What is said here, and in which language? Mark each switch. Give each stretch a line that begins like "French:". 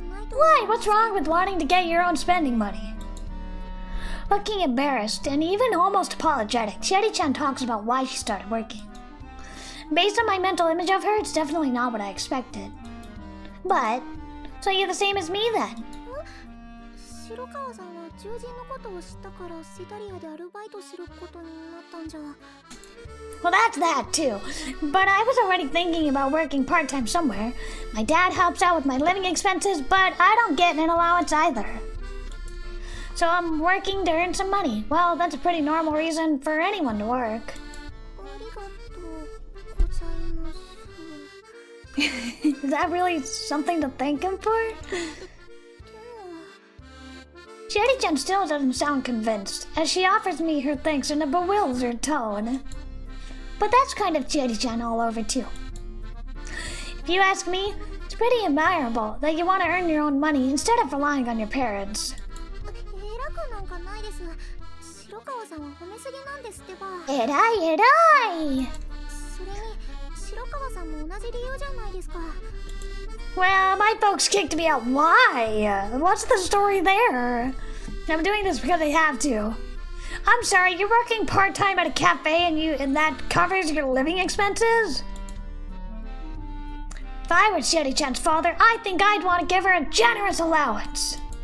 English: Why? What's wrong with wanting to get your own spending money? Looking embarrassed and even almost apologetic, Chieri-chan talks about why she started working. Based on my mental image of her, it's definitely not what I expected. But, so you're the same as me then?
Japanese: 白川さんは獣人のことを知ったからセタリアでアルバイトすることになったんじゃ。
English: Well, that's that too. But I was already thinking about working part-time somewhere. My dad helps out with my living expenses, but I don't get an allowance either. So I'm working to earn some money. Well, that's a pretty normal reason for anyone to work.
Japanese: ありがとうございます。
English: Is that really something to thank him for? Chieri-chan still doesn't sound convinced, as she offers me her thanks in a bewildered tone. But that's kind of Chieri-chan all over too. If you ask me, it's pretty admirable that you want to earn your own money instead of relying on your parents.
Japanese: 偉くなんかないです。白川さんは褒めすぎなんですってば。偉い偉い。それに白川さんも同じ理由じゃないですか。
English: Well, my folks kicked me out. Why? What's the story there? I'm doing this because I have to. I'm sorry, you're working part-time at a cafe and that covers your living expenses? If I were Chieri-chan's father, I think I'd want to give her a generous allowance.